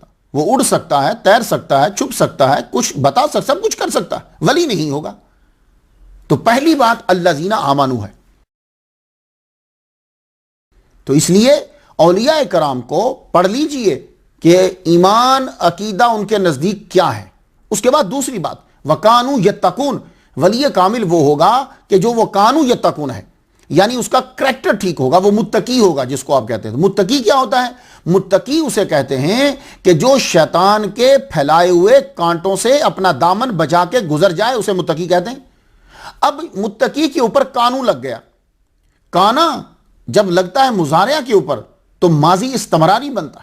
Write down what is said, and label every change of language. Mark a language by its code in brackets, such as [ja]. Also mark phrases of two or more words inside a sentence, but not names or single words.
[ur] وہ اڑ سکتا ہے، تیر سکتا ہے، چھپ سکتا ہے، کچھ بتا سکتا، سب کچھ کر سکتا ہے، ولی نہیں ہوگا. تو پہلی بات [ar] الذین آمنوا [ur] ہے. تو اس لیے اولیاء کرام کو پڑھ لیجئے کہ ایمان عقیدہ ان کے نزدیک کیا ہے. اس کے بعد دوسری بات [ar] وَكَانُوا يَتَّقُونَ، [ur] ولی کامل وہ ہوگا کہ جو وہ [ar] کانو یتقون [ur] ہے، یعنی اس کا کریکٹر ٹھیک ہوگا، وہ متقی ہوگا جس کو آپ کہتے ہیں. متقی کیا ہوتا ہے؟ متقی اسے کہتے ہیں کہ جو شیطان کے پھیلائے ہوئے کانٹوں سے اپنا دامن بچا کے گزر جائے، اسے متقی کہتے ہیں. اب متقی کے اوپر کانو لگ گیا. کانا جب لگتا ہے مضارع کے اوپر تو ماضی استمراری بنتا ہے.